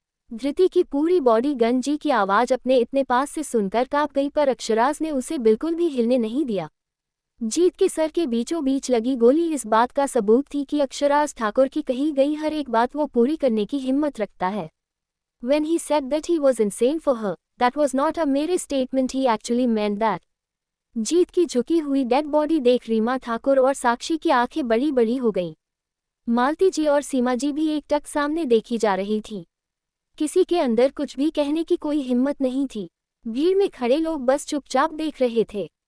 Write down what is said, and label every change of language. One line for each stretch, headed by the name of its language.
Hindi: धृति की पूरी body gun जी की आवाज अपने इतने पास से सुनकर कांप गई, पर अक्षराज ने उसे बिल्कुल भी हिलने नहीं दिया। जीत के सर के बीचों बीच लगी गोली इस बात का सबूत थी कि अक्षराज ठाकुर की कही गई हर एक बात वो पूरी करने की हिम्मत रखता है।
English: When he said that he was insane for her, that was not a mere statement, he actually meant that.
Hindi: जीत की झुकी हुई डेड बॉडी देख रीमा ठाकुर और साक्षी की आंखें बड़ी बड़ी हो गईं। मालती जी और सीमा जी भी एक टक सामने देखी जा रही थी। किसी के अंदर कुछ भी कहने की कोई हिम्मत नहीं थी। भीड़ में खड़े लोग बस चुपचाप देख रहे थे।